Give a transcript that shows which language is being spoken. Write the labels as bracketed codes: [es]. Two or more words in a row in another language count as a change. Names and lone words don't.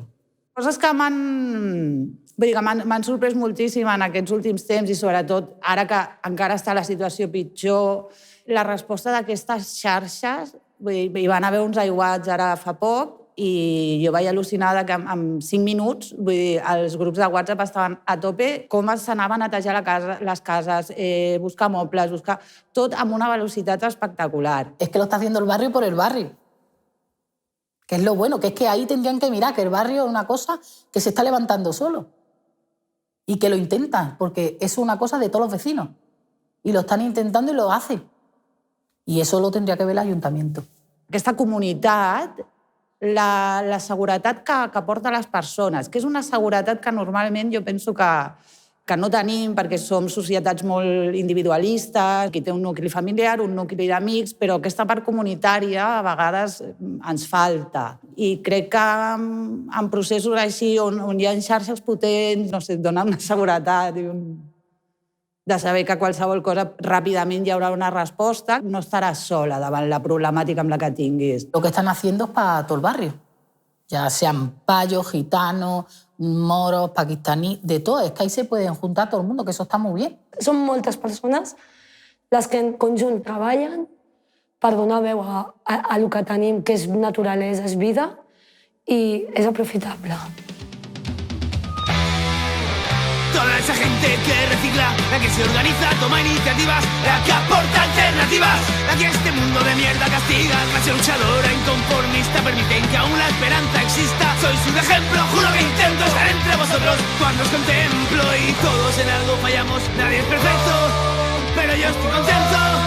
[ca] Coses que m'han sorprès moltíssim en aquests últims temps i sobretot ara que encara està la situació pitjor, la resposta d'aquestes xarxes. Hi van haver uns aiguats ara fa poc i jo vaig al·lucinada que en 5 minuts els grups de WhatsApp estaven a tope, com s'anava a netejar les cases, buscar mobles, buscar tot amb una velocitat espectacular. [es] Es que lo está haciendo el barrio por el barrio. Que es lo bueno, que es que ahí tendrían que mirar que el barrio es una cosa que se está levantando solo. Y que lo intentan, porque es una cosa de todos los vecinos. Y lo están intentando y lo hacen. [ca] I això lo tindria que ver l'Ajuntament. Aquesta comunitat, la seguretat que aporta a les persones, que és una seguretat que normalment jo penso que no tenim perquè som societats molt individualistes, qui té un nucli familiar, un nucli d'amics, però aquesta part comunitària a vegades ens falta. I crec que en processos així on hi ha xarxes potents, no sé, donen una seguretat i de saber que qualsevol cosa ràpidament hi haurà una resposta, no estaràs sola davant la problemàtica amb la que tinguis. [es] Lo que están haciendo es para todo el barrio, ya sean payos, gitanos, moros, pakistaníes, de todo. Es que ahí se pueden juntar todo el mundo, que eso está muy bien. [ca] Són moltes persones les que en conjunt treballen per donar veu a lo que tenim, que és naturalesa, és vida, i és aprofitable. [es] Toda esa gente que recicla, la que se organiza, toma iniciativas, la que aporta alternativas, la que este mundo de mierda castiga, clase luchadora, inconformista, permiten que aún la esperanza exista. Sois un ejemplo, juro que intento estar entre vosotros cuando os contemplo y todos en algo fallamos, nadie es perfecto, pero yo estoy contento.